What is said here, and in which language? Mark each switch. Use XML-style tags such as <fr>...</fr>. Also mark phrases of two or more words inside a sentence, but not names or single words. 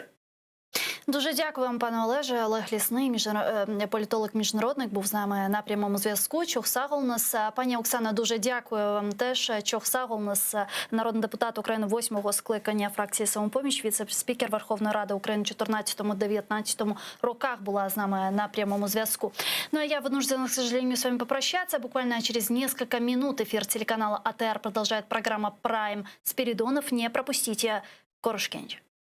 <uk>Дуже дякую вам, пане Олеже. Олег Лісний, політолог-міжнародник, був з нами на прямому зв'язку. Чохсаголнес. Пані Оксана, дуже дякую вам теж. Чохсаголнес, народний депутат України 8-го скликання фракції «Самопоміч», віце-спікер Верховної Ради України 14-19 роках,</uk> <ru>была с нами на прямом зв'язку. Ну а я вынуждена, к сожалению, с вами попрощаться. Буквально через несколько минут эфир телеканала АТР продолжает программа «Прайм» Спиридонов. Не пропустите. Корушкевич.</ru>